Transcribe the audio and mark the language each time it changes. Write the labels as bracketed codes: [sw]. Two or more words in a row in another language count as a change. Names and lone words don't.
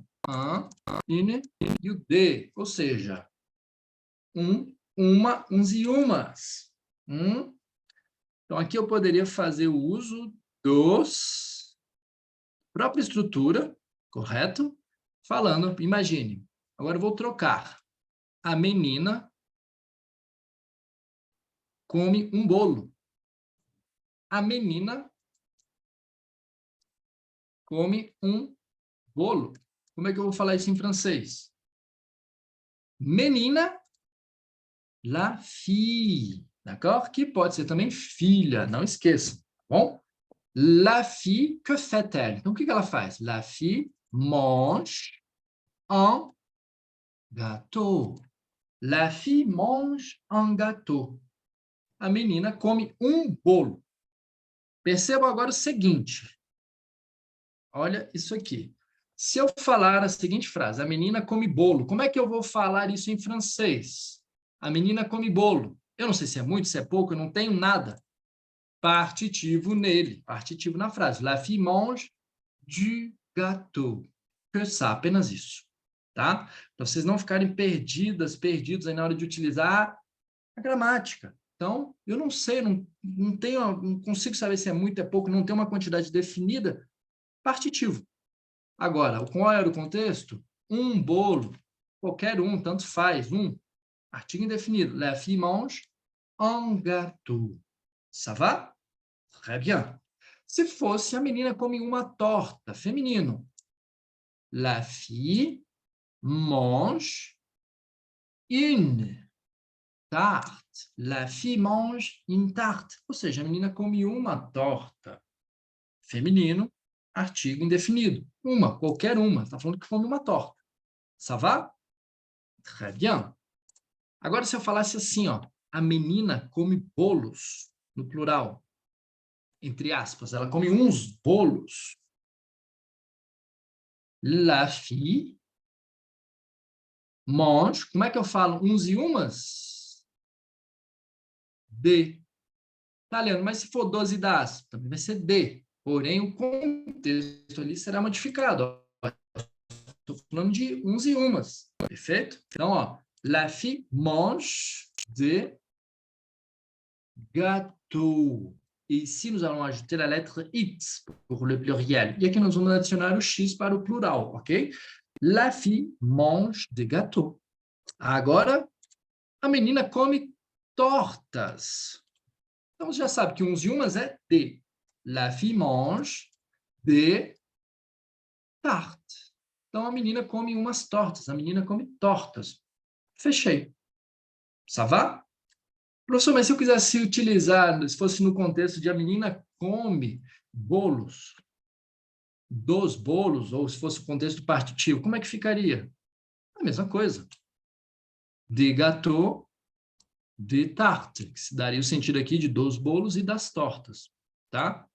[fr] Un, une [pt] e o de, ou seja, uma, uns e umas. Então, aqui eu poderia fazer o uso dos própria estrutura, correto? Falando, imagine, agora eu vou trocar. A menina come um bolo. A menina come um bolo. Como é que eu vou falar isso em francês? Menina, [fr] la fille. D'accord? [pt] Que pode ser também filha, não esqueça. Tá bom? [fr] La fille, que fait-elle? [pt] Então, o que ela faz? [fr] La fille mange un gâteau. La fille mange un gâteau. [pt] A menina come um bolo. Perceba agora o seguinte. Olha isso aqui. Se eu falar a seguinte frase, a menina come bolo, como é que eu vou falar isso em francês? A menina come bolo. Eu não sei se é muito, se é pouco, eu não tenho nada. Partitivo nele, partitivo na frase. [fr] La fille mange du gâteau. Que ça, [pt] apenas isso. Tá? Para vocês não ficarem perdidos aí na hora de utilizar a gramática. Então, eu não sei, não consigo saber se é muito, é pouco, não tem uma quantidade definida. Partitivo. Agora, qual era o contexto? Um bolo, qualquer um, tanto faz, artigo indefinido. [fr] La fille mange un gâteau. Ça va? Très bien. [pt] Se fosse a menina come uma torta, feminino. [fr] La fille mange une tarte. La fille mange une tarte. [pt] Ou seja, a menina come uma torta. Feminino, artigo indefinido. Uma, qualquer uma. Está falando que come uma torta. [fr] Ça va? Très bien. [pt] Agora, se eu falasse assim, ó, a menina come bolos, no plural, entre aspas, ela come uns bolos. [fr] La fille mange, [pt] como é que eu falo uns e umas? De. Tá, Leandro, mas se for 12 das, também vai ser de. Porém, o contexto ali será modificado. Estou falando de uns e umas. Perfeito? Então, ó, [fr] la fille mange de gâteau. E ici, nous allons ajouter la lettre X pour le pluriel. [pt] E aqui nós vamos adicionar o X para o plural, ok? [fr] La fille mange de gâteau. [pt] Agora, a menina come tortas. Então, você já sabe que uns e umas é de. [fr] La fille mange de tarte. [pt] Então, a menina come umas tortas. A menina come tortas. Fechei. [fr] Ça va? [pt] Professor, mas se eu quisesse utilizar, se fosse no contexto de a menina come bolos, dos bolos, ou se fosse o contexto partitivo, como é que ficaria? A mesma coisa. [fr] De gâteau, de tarte, [pt] que se daria o sentido aqui de dos bolos e das tortas, tá?